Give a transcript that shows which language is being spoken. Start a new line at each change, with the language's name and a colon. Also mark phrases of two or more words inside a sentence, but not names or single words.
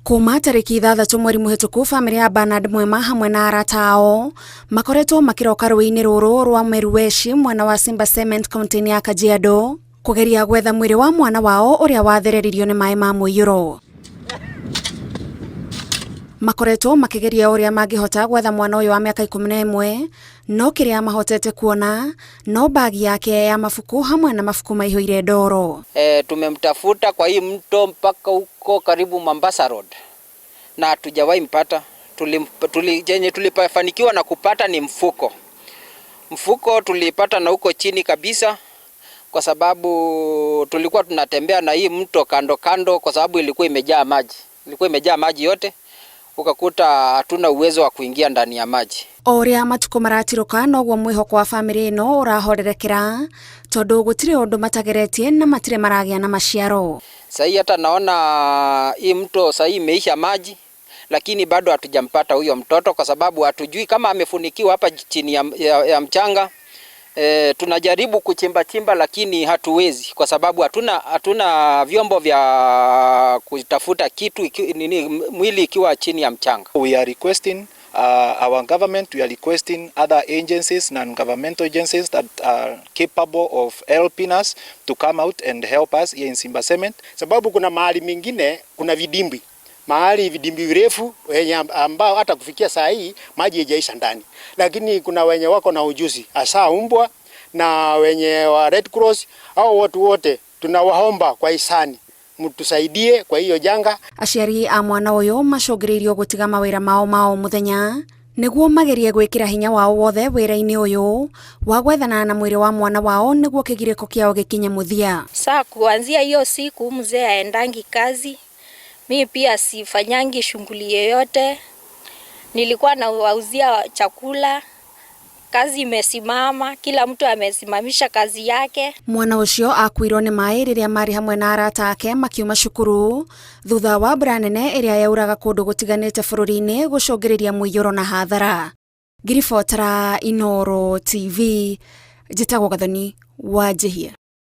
Kikuyu: Kuma tariki 6 mweri muhituku, family ya Bernard Mwema hamwe na arata ao makoretwo makiroka rũĩ-inĩ rũrũ rwa Merueshi mwena wa Simba Cement kaunti ya Kajiado kugeria gwetha mwĩrĩ wa mwana wao uria wathereririo nĩ maĩ ma mũiyũro. Makoretwo makigeria uria mangihota gwetha mwana uyu wa miaka 11 no kiria mahotete kuona no bagi yake ya mafuku hamwe na mafuku maihũire ndoro.
Swahili: Tumemtafuta kwa hii mto mpaka huko karibu Mombasa Road na hatujawahi mpata. Tulifanikiwa na kupata ni mfuko tulipata na huko chini kabisa, kwa sababu tulikuwa tunatembea na hii mto kando kwa sababu ilikuwa imejaa maji yote, ukakuta hatuna uwezo wa kuingia ndani ya maji.
Kikuyu: Oria matuko maratiroka noguo mwihoko wa family ino urahorerekera tondu gutire undu matageretie na matire maragia na maciaro.
Swahili: Sasa hata naona hii mto sasa imeisha maji, lakini bado hatujampata huyo mtoto kwa sababu hatujui kama amefunikiwa hapa chini ya mchanga. Tunajaribu kuchimba lakini hatuwezi kwa sababu hatuna vyombo vya kutafuta kitu mwili ikiwa chini ya mchanga.
English: We are requesting our government, we are requesting other agencies, non-governmental agencies that are capable of helping us to come out and help us here in Simba Cement.
Swahili: Sababu kuna mahali mingine kuna vidimbi virefu wenye ambao hata kufikia saa hii maji haijaisha ndani, lakini kuna wenye wako na ujuzi hasa umbwa na wenye wa Red Cross au watu wote tunawaomba kwa hisani mtusaidie kwa hiyo janga.
Kikuyu: Aciari a mwana uyu macongiriirio gutiga mawira mao muthenya niguo magerie gwikira hinya wao wothe wira-ini uyu wa gwethana na mwiri wa mwana wao niguo kigiriko kiao gikinye muthia.
Swahili: Saa kuanzia hiyo siku mzee aendangi kazi, mimi pia sifanyangi shughuli yoyote, nilikuwa nawauzia chakula. Kazi imesimama, kila mtu amesimamisha kazi yake.
Kikuyu: Mwana ucio akuirwo ni maĩ riria mari hamwe na arata ake makiuma cukuru thutha wa mbura nene iria yauraga kundu gutiganite bururi-ini gucungiriria mũiyũro na hathara. Ngiribotera Inooro TV, njitagwo Gathoni wa Njihia.